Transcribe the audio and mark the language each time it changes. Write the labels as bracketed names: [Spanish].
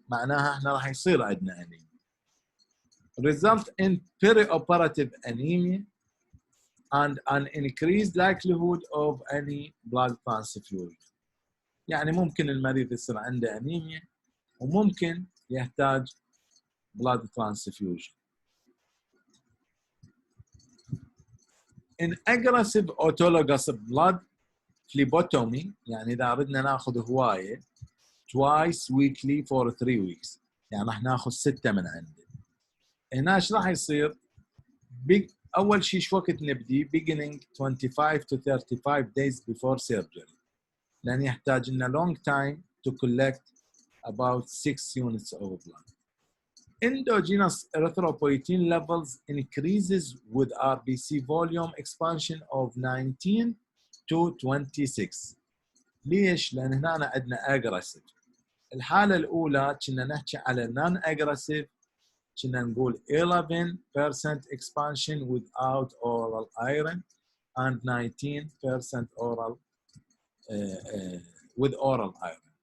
[Arabic] معناها احنا راح يصير عندنا anemia. [English] Result in perioperative anemia and an increased likelihood of any blood transfusion. [Arabic] يعني ممكن المريض يصير عنده أنيميا وممكن يحتاج blood transfusion. [English] In aggressive autologous blood phlebotomy [Arabic] يعني إذا أردنا ناخذ هواية [English] twice weekly for 3 weeks [Arabic] يعني راح ناخذ 6 من عنده. هنا ايش راح يصير؟ أول شيء شو وقت نبدي؟ [English] beginning 25 to 35 days before surgery. [Arabic] لأن يحتاج لنا [English] long time to collect about 6 units of blood. Endogenous erythropoietin levels increases with RBC volume expansion of 19 to 26. [Arabic] ليش؟ لأن هنا عندنا aggressive. الحالة الأولى كنا نحكي على [English] non-aggressive [Arabic] كنا نقول [English] 11% expansion without oral iron and 19% oral with oral iron.